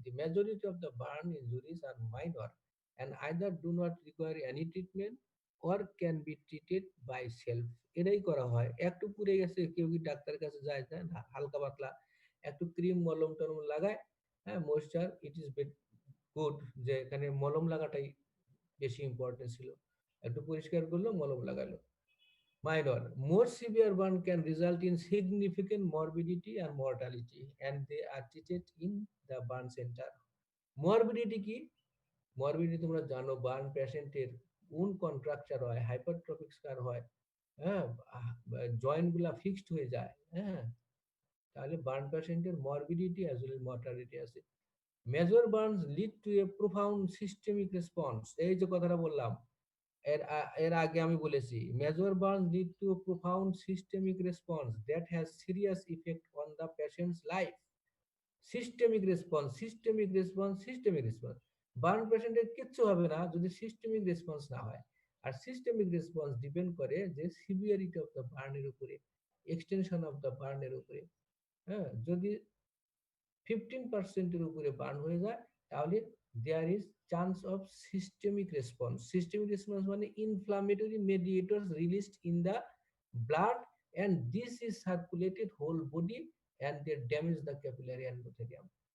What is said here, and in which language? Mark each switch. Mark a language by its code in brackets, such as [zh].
[en] The majority of the burn injuries are minor and either do not require any treatment or can be treated by self. [bn] এটাই করা হয়। একটু পুড়ে গেছে, কেউ কি ডাক্তারের কাছে যায় না, হালকা পাতলা একটু ক্রিম মলম টলম লাগায়, হ্যাঁ, ময়েশ্চার, ইট ইজ গুড, যে এখানে মলম লাগাটাই বেশি ইম্পর্টেন্ট ছিল। একটু পরিষ্কার করলো, মলম লাগালো। [en] Minor, more severe burn can result in significant morbidity and mortality, and they are treated in the burn center. [bn] Morbidity কি? Morbidity তোমরা জানো, বার্ন পেশেন্টের কোন কন্ট্রাকচার হয়, হাইপারট্রফিক স্কার হয়, হ্যাঁ, জয়েন্ট গুলা ফিক্সড হয়ে যায়, হ্যাঁ, তাহলে বার্ন পেশেন্টের মরবিডিটি অ্যাজ ওয়েল মর্টালিটি আছে। [en] major burns lead to a profound systemic response, [bn] এই যে কথাটা বললাম, এর আগে আমি বলেছি, [en] Major burn lead to profound systemic response that has serious effect on the patient's life. [bn] Systemic response, systemic response, systemic response. Burn পেশেন্টের কিচ্ছু হবে না যদি সিস্টেমিক রেসপন্স না হয়। আর সিস্টেমিক রেসপন্স ডিপেন্ড করে যে সিভিয়ারিটি অফ দ্য বার্নের উপরে, এক্সটেনশন অফ দ্য বার্নের উপরে। হ্যাঁ, যদি 15% উপরে বার্ন হয়ে যায়, তাহলে there is chance of systemic response. [en] Systemic response মানে inflammatory mediators released in the blood and this is circulated whole body and they damage the capillary endothelium.